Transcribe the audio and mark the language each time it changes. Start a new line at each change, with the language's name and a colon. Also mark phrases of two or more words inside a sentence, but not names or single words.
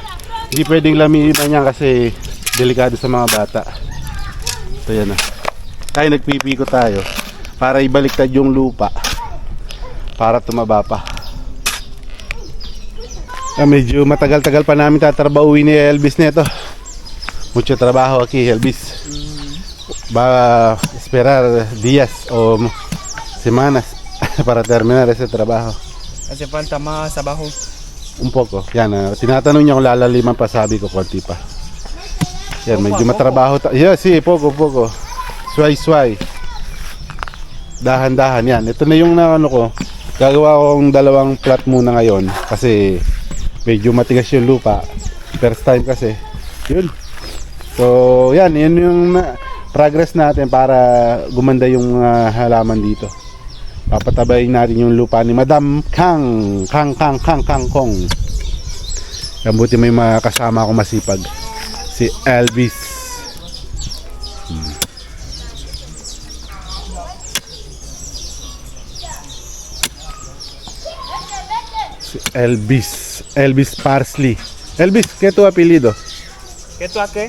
Filipino: Hindi pwedeng laminan niya kasi delikado sa mga bata. Ito yan Tayo nagpipiko tayo para ibaliktad yung lupa para tumaba pa. Medyo matagal-tagal pa namin tatrabahuin ni Elvis nito.
Spanish: Mucho trabaho aquí, Elvis. Va a esperar días o semanas para terminar ese trabajo. Hace falta más abajo. Un poco.
Filipino: Yan, tinatanong niya kung lalaliman pa, sabi ko konti pa. Yan, medyo matrabaho.
Spanish: Yeah, sí, poco.
Filipino: Sway. Dahan-dahan yan. Ito na yung ano ko. Gagawa ko ng dalawang plot muna ngayon kasi medyo matigas yung lupa.
English: First time
Filipino: kasi. Yun. So, yan yung progress natin para gumanda yung halaman dito. Papatabayin natin yung lupa ni Madam Kang Kong. Kabuti may mga kasama akong masipag. Si Elvis. Si Elvis Parsley.
Spanish: Elvis, ¿qué tu apellido? ¿Qué tú a qué?